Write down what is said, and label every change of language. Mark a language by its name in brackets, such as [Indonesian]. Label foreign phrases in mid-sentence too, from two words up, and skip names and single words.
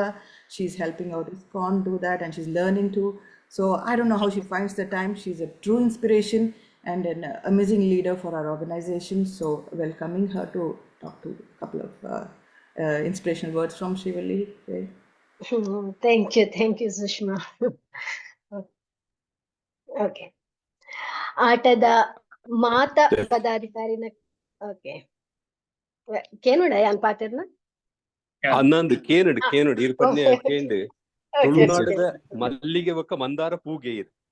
[English] She's helping out ISKCON do that, and she's learning too. So I don't know how she finds the time. She's a true inspiration and an amazing leader for our organization. So welcoming her to talk to a couple of inspirational words from Shreevalli. Thank you, Sushma. Okay. [Tulu] ಆಟದ ಮಾತ ಪದಾಧಿಕಾರಿನ ಓಕೆ ಕೇನುಡ ಯಾನ್ ಪಾತೆರ್ನ ಅನ್ನಂದು ಕೇನುಡು ಇರು ಪನ್ನೆ ಕೇಂಡು ತುಳುನಾಡದ ಮಲ್ಲಿಗೆ ಒಕ್ಕ ಮಂದಾರ ಪೂಗೆ ಇರು